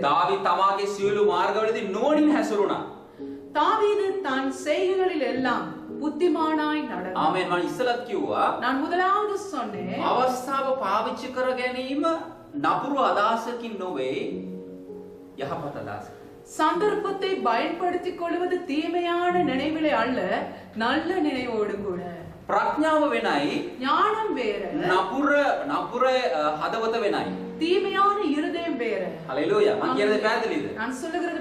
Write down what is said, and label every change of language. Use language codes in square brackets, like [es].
[si] දාවිත් තමාගේ සියලු මාර්ගවලදී නුවණින් හැසිරුණා. [ta] தாவீது தன் செய்கைகளில் எல்லாம் புத்திமானாய் நடந்தான். [si] ආමෙන්. මම ඉස්සලත් කිව්වා [ta] நான் முதலாவது சொன்னேன், [si] අවස්ථාව පාවිච්චි කර ගැනීම නපුරු අදහසකින් නොවේ, යහපත් අදහසකින්. [ta] சந்தர்ப்பத்தை பயன்படுத்திக் கொள்வது தீமையான நினைவிலே அல்ல, நல்ல நினைவோடு கூட. [si] ප්‍රඥාව වෙනයි, [ta] ஞானம் வேற, [si] නපුර හදවත වෙනයි. [ta] தீமையான இருதயம் வேற. [si] හලෙලූයා. මම කියන දේ පැහැදිලිද? [ta] நான் சொல்லுகிறது